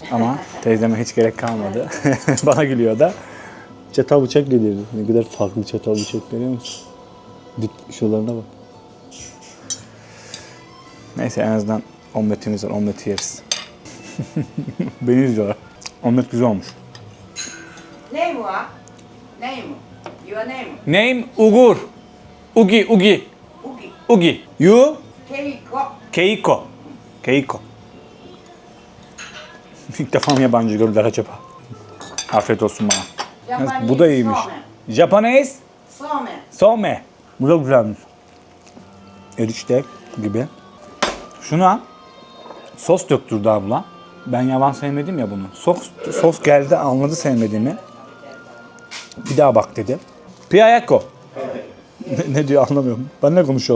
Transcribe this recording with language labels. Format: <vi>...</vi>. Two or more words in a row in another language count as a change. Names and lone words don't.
<tr>Ama teyzeme hiç gerek kalmadı. Bana gülüyor da. Çatal bıçak getirdi. Ne kadar farklı çatal bıçak, görüyor musun? Dip şuralarına bak. Neyse, en azından omletimiz var. Omleti yeriz. Beni izliyorlar. Omlet güzel olmuş.</tr> <ja>ネームは？ネーム。</ja> <en>Your name？ Name Ugur. Ugi.</en> <ja>ウキ。</ja> <en>Ugi. You?</en> <ja>ケイコ。 Keiko.</ja> <tr>İlk defa mı yabancı gördüler acaba? Afiyet olsun bana.</tr> <en>Japanese</en> <tr>Bu da iyiymiş.</tr> <ja>そうめん。</ja> <en>Japanese</en> <ja>そうめん。 some.</ja> <tr>Bu da güzelmiş. Erişte gibi. Şuna sos döktürdü abla. Ben yavan sevmedim ya bunu. Sos geldi, anladı sevmediğimi. Bir daha bak dedi. Piyayako. Ne diyor anlamıyorum. Ben ne konuşuyorlar?</tr>